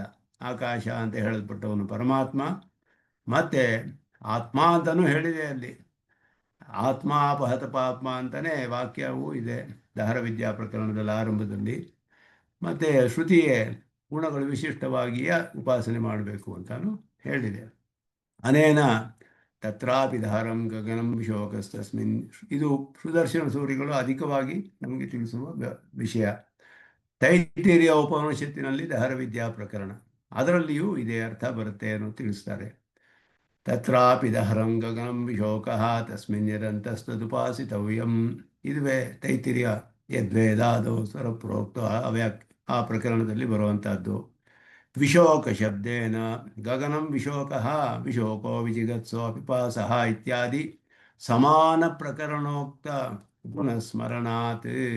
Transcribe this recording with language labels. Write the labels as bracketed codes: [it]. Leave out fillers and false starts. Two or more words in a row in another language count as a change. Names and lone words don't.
[kn] ಆಕಾಶ ಅಂತ ಹೇಳಲ್ಪಟ್ಟವನು ಪರಮಾತ್ಮ. ಮತ್ತೆ ಆತ್ಮ ಅಂತಲೂ ಹೇಳಿದೆ ಅಲ್ಲಿ. [sa] ಆತ್ಮ ಅಪಹತ ಪಾಪ್ಮ [kn] ಅಂತಲೇ ವಾಕ್ಯವೂ ಇದೆ ದಹರ ವಿದ್ಯಾ ಪ್ರಕರಣದಲ್ಲಿ ಆರಂಭದಲ್ಲಿ. ಮತ್ತು ಶ್ರುತಿಯೇ ಗುಣಗಳು ವಿಶಿಷ್ಟವಾಗಿಯೇ ಉಪಾಸನೆ ಮಾಡಬೇಕು ಅಂತಲೂ ಹೇಳಿದೆ. [sa] ಅನೇನ ತತ್ರಾಪಿ ದಹರಂ ಗಗನಂ ಶೋಕಸ್ತಸ್ಮಿನ್. [kn] ಇದು ಸುದರ್ಶನ ಸೂರಿಗಳು ಅಧಿಕವಾಗಿ ನಮಗೆ ತಿಳಿಸುವ ವಿಷಯ. ತೈತಿರಿಯ ಉಪನಿಷತ್ತಿನಲ್ಲಿ ದಹರ ವಿದ್ಯಾ ಪ್ರಕರಣ, ಅದರಲ್ಲಿಯೂ ಇದೇ ಅರ್ಥ ಬರುತ್ತೆ ಅನ್ನೋ ತಿಳಿಸ್ತಾರೆ. [sa] ತತ್ರಾಪಿ ದಹರಂ ಗಗನಂ ವಿಶೋಕಃ ತಸ್ಮಿನ್ ಯದಂತಸ್ತದುಪಾಸಿತವ್ಯಂ. [kn] ಇದುವೇ ತೈತಿರಿಯ ಯದ್ವೇದಾದೋ ಸ್ವರ ಪ್ರೋಕ್ತ ಆ ಪ್ರಕರಣದಲ್ಲಿ ಬರುವಂಥದ್ದು. [sa] ವಿಶೋಕ ಶಬ್ದೇನ ಗಗನಂ ವಿಶೋಕಃ ವಿಶೋಕೋ ವಿಜಿಗತ್ಸೋ ಪಿಪಾಸಃ ಇತ್ಯಾದಿ ಸಮಾನ ಪ್ರಕರಣೋಕ್ತ ಗುಣಸ್ಮರಣಾತ್.